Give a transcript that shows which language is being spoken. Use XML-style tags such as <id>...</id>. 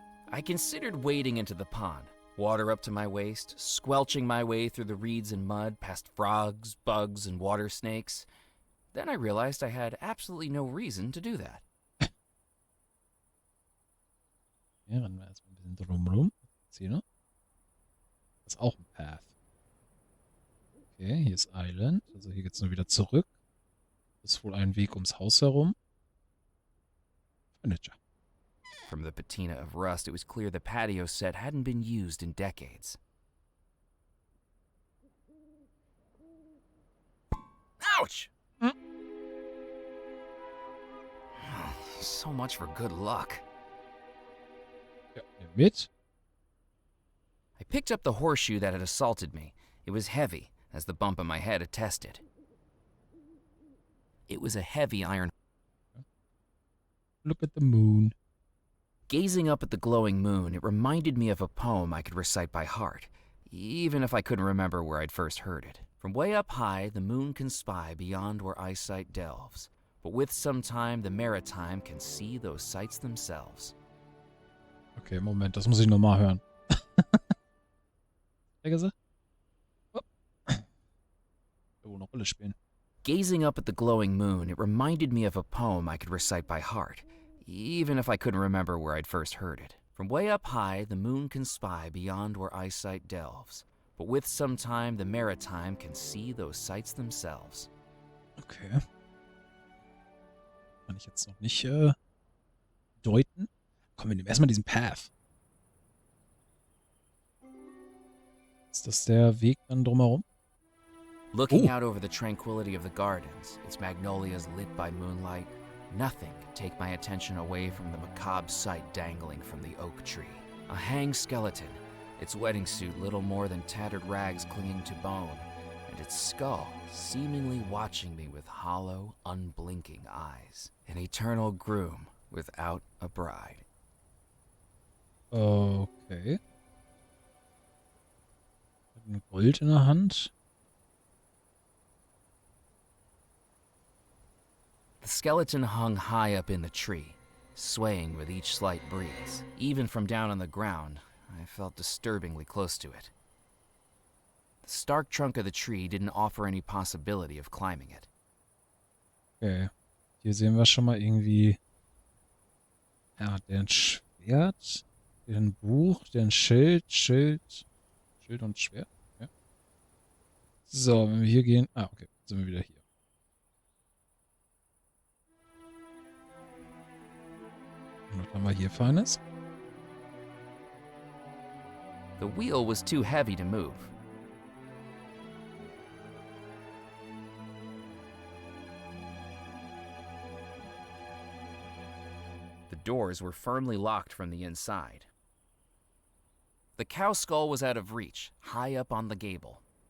<en>I considered wading into the pond, water up to my waist, squelching my way through the reeds and mud, past frogs, bugs, and water snakes. Then I realized I had absolutely no reason to do that.</en> <de>Ja, rennen wir erstmal ein bisschen drumrum. Jetzt hier, ne? Das ist auch ein Path. Okay, hier ist Island. Also hier geht's nur wieder zurück. Das ist wohl ein Weg ums Haus herum.</de> <en>Furniture. From the patina of rust, it was clear the patio set hadn't been used in decades. Ouch! So much for good luck.</en> <de>Ja, nimm mit.</de> <en>I picked up the horseshoe that had assaulted me. It was heavy, as the bump on my head attested. It was a heavy iron. Look at the moon. Gazing up at the glowing moon, it reminded me of a poem I could recite by heart, even if I couldn't remember where I'd first heard it. From way up high, the moon can spy beyond where eyesight delves. But with some time, the maritime can see those sights themselves.</en> <de>Okay, Moment, das muss ich nochmal hören. Gesagt? Oh. Wohl eine Rolle spielen.</de> <en>Gazing up at the glowing moon, it reminded me of a poem I could recite by heart, even if I couldn't remember where I'd first heard it. From way up high, the moon can spy beyond where eyesight delves. But with some time, the maritime can see those sights themselves. Okay.</en> <de>Kann ich jetzt noch nicht deuten. Komm, wir nehmen erstmal diesen Path. Ist das der Weg dann drumherum?</de> <en>Looking out over the tranquility of the gardens, its magnolias lit by moonlight, nothing could take my attention away from the macabre sight dangling from the oak tree. A hanged skeleton, its wedding suit little more than tattered rags clinging to bone, and its skull seemingly watching me with hollow, unblinking eyes. An eternal groom without a bride. Okay.</en> <de>Hat ein Gold in der Hand.</de> <en>The skeleton hung high up in the tree, swaying with each slight breeze. Even from down on the ground, I felt disturbingly close to it. The stark trunk of the tree didn't offer any possibility of climbing it. Okay.</en> <de>Hier sehen wir schon mal irgendwie. Ja, der ein Schwert, der ein Buch, der ein Schild, Schild und Schwert. Ja. So, wenn wir hier gehen. Ah, okay. Sind wir wieder hier. Und was haben wir hier Feines?</de> <en>The wheel was too heavy to move. The doors were firmly locked from the inside. The cow skull was out of reach, high up on the gable.</en>